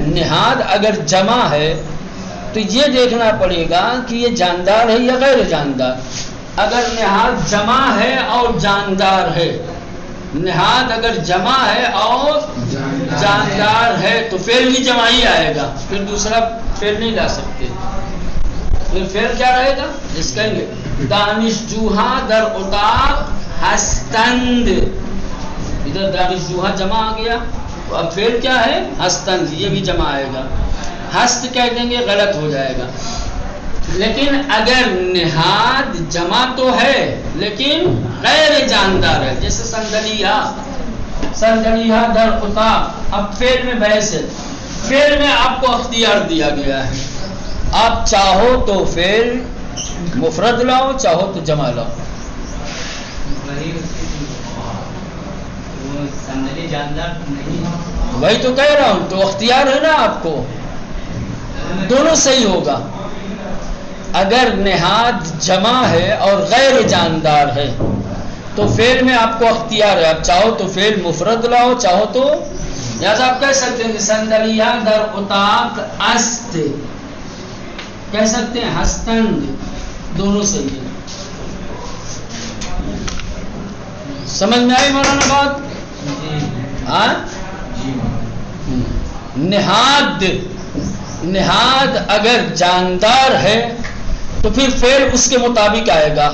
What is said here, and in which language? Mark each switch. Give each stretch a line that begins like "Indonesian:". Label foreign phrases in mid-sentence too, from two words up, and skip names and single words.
Urdu: نہاد اگر جمع ہے تو یہ دیکھنا پڑے گا کہ یہ جاندار ہے یا غیر جاندار. اگر نہاد جمع ہے اور جاندار ہے، نہاد اگر جمع ہے اور جاندار ہے تو فعل بھی جمع ہی آئے گا، پھر دوسرا فعل نہیں لا سکتے. پھر فعل کیا رہے گا؟ جس کہیں گے
Persian: دانش جوہا در اتاق ہستند.
Urdu: ادھر
Persian: دانش جوہا
Urdu: جمع آ گیا، تو اب فعل کیا ہے؟ ہستند. یہ بھی جمع آئے گا. ہست کہہ دیں گے غلط ہو جائے گا. لیکن اگر نہاد جمع تو ہے لیکن غیر جاندار ہے، جیسے
Persian: سندلیہ در اتاق.
Urdu: اب فعل میں بحث ہے. فعل میں آپ کو اختیار دیا گیا ہے، آپ چاہو تو فعل مفرد لاؤ، چاہو تو جمع لاؤ. وہی تو کہہ رہا ہوں، تو اختیار ہے نا آپ کو، دونوں صحیح ہوگا. اگر نہاد جمع ہے اور غیر جاندار ہے تو فعل میں آپ کو اختیار ہے، آپ چاہو تو فعل مفرد لاؤ، چاہو تو لہٰذا آپ کہہ سکتے ہیں کہ
Persian: سندلیہ در اتاق است،
Urdu: کہہ سکتے ہیں ہستند، دونوں صحیح ہے. سمجھ میں آئی مولانا بات؟ ہاں. نہاد اگر جاندار ہے تو پھر فعل اس کے مطابق آئے گا.